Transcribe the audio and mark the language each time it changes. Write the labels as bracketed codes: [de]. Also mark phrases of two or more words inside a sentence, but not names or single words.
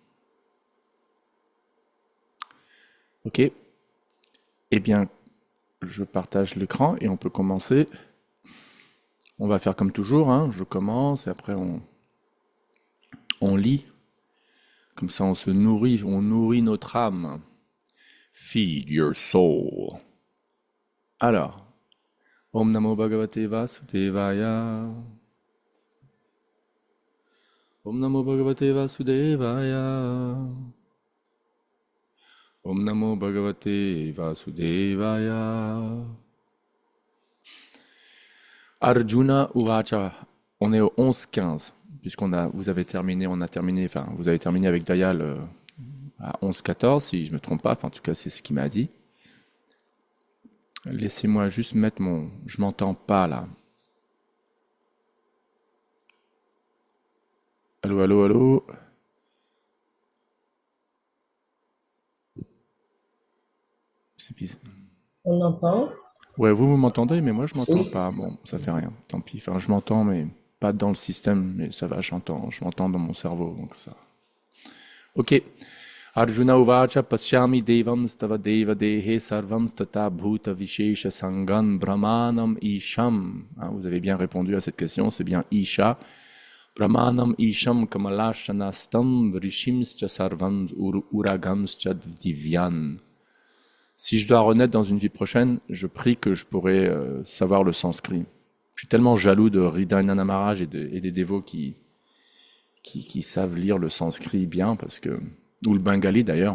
[fr] Ok, eh bien, je partage l'écran et on peut commencer. On va faire comme toujours, hein, je commence et après on lit. Comme ça, on nourrit notre âme. [en] Feed your soul. [fr] Alors, [sa] Om Namo Bhagavate Vasudevaya. Om Namo Bhagavate Vasudevaya. Om Namo Bhagavate Vasudevaya. Arjuna Uvacha. [fr] On est au 11-15, vous avez terminé, vous avez terminé avec Dayal à 11-14, si je ne me trompe pas, enfin en tout cas c'est ce qu'il m'a dit. Laissez-moi juste mettre je m'entends pas là. Allô, allô, allô. C'est bizarre. On entend? Ouais, vous m'entendez, mais moi je m'entends Oui. pas. Bon, ça fait rien, tant pis. Enfin, je m'entends, mais pas dans le système, mais ça va, je m'entends dans mon cerveau, donc ça. Ok. [sa] Arjuna Uvacha Pasyami Devam Stava Deva Dehe Sarvam Stata Bhuta Vishesha Sangan Brahmanam Isham. [fr] Hein, vous avez bien répondu à cette question, c'est bien Isha. [sa] Brahmanam Isham Kamalashanastam Rishimscha Sarvam Uragamscha Divyan. [fr] Si je dois renaître dans une vie prochaine, je prie que je pourrais savoir le sanskrit. Je suis tellement jaloux de Hridayana Maharaj et des dévots qui savent lire le sanskrit bien, ou le bengali d'ailleurs.